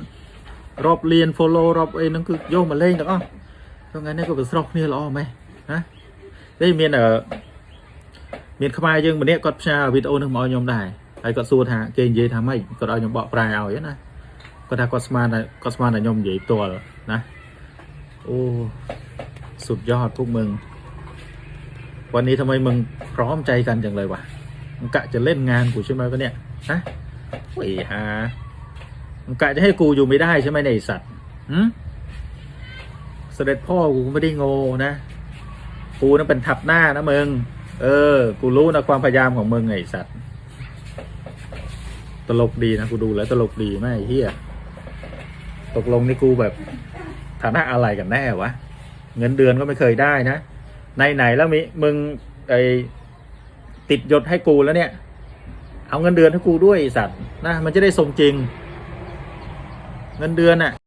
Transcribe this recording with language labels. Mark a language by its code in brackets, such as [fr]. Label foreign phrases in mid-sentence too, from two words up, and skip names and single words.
[km] រាប់លាន follow រាប់អីហ្នឹងគឺយកមកលេងទាំងអស់ថ្ងៃនេះក៏ប្រស្រោះគ្នាល្អម៉េះណានេះមានខ្មែរ យើងម្នាក់គាត់ផ្សាយវីដេអូនេះមកឲ្យខ្ញុំដែរហើយគាត់សួរថាគេនិយាយថាម៉េចគាត់ឲ្យខ្ញុំបកប្រែឲ្យណាគាត់ថាគាត់ស្មានតែខ្ញុំនិយាយផ្ទាល់ណាអូ [th] สุดยอดพวกมึงวันนี้ทำไมมึงพร้อมใจกันจังเลยวะมึงกะจะเล่นงานกูใช่ไหมวะเนี่ยฮะโอ้ยฮะมึงกะจะให้กูอยู่ไม่ได้ใช่ไหมเนี่ยไอ้สัตว์ เสด็จพ่อกูไม่ได้โง่นะกูนั่นเป็นทับหน้านะมึงกูรู้นะความพยายามของมึงไอ้สัตว์ตลกดีนะกูดูแล้วตลกดีไหมไอ้เหี้ยตกลงนี่กูแบบฐานะอะไรกันแน่วะเงินเดือนก็ไม่เคยได้นะไหนแล้วมึงติดยศให้กูแล้วเนี่ยเอาเงินเดือนให้กูด้วยสัตว์นะมันจะได้สมจริงเงินเดือนน่ะ